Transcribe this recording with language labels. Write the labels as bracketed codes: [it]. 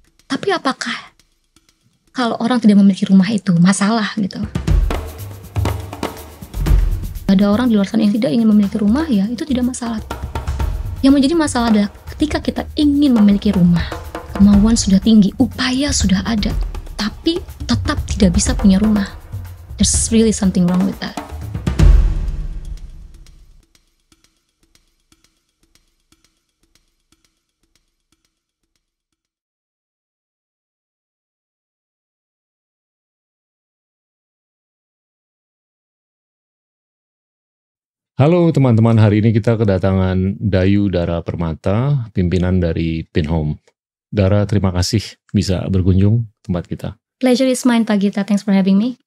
[id] Tapi apakah kalau orang tidak memiliki rumah itu masalah gitu? Ada orang di luar sana yang tidak ingin memiliki rumah, ya itu tidak masalah. Yang menjadi masalah adalah ketika kita ingin memiliki rumah, kemauan sudah tinggi, upaya sudah ada, tapi tetap tidak bisa punya rumah. [en] There's really something wrong with that. [id] Halo teman-teman, hari ini kita kedatangan Dayu Dara Permata, pimpinan dari Pinhome. Dara, terima kasih bisa berkunjung tempat kita. [en] Pleasure is mine Pak Gita, thanks for having me.